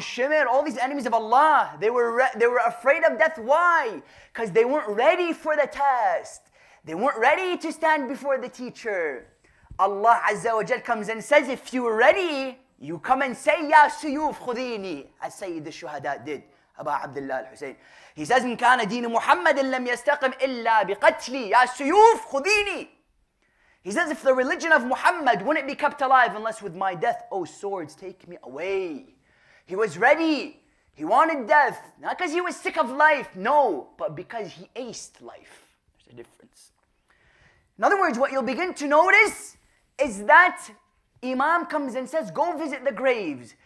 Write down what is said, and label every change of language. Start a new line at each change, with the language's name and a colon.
English: Shimr, all these enemies of Allah, they were afraid of death. Why? Because they weren't ready for the test. They weren't ready to stand before the teacher. Allah Azza wa Jal comes and says, if you were ready, you come and say,
Arabic: Ya suyuf khudini,
English: as Sayyid al-Shuhada did, Aba Abdullah al-Husayn. He says,
Arabic: إن كان دين محمد لم يستقم إلا بقتلي يا سيوف خذيني.
English: He says, if the religion of Muhammad wouldn't be kept alive unless with my death, oh swords, take me away. He was ready. He wanted death. Not because he was sick of life, no, but because he aced life. There's a difference. In other words, what you'll begin to notice is that Imam comes and says, go visit the graves.